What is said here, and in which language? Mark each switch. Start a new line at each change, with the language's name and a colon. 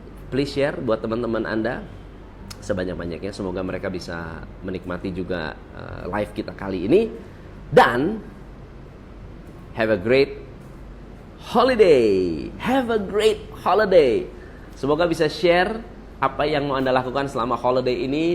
English: Please share
Indonesian: buat teman-teman Anda sebanyak-banyaknya. Semoga mereka bisa menikmati juga live kita kali ini.
English: Dan have a great holiday. Have a great holiday.
Indonesian: Semoga bisa share apa yang mau Anda lakukan selama holiday ini.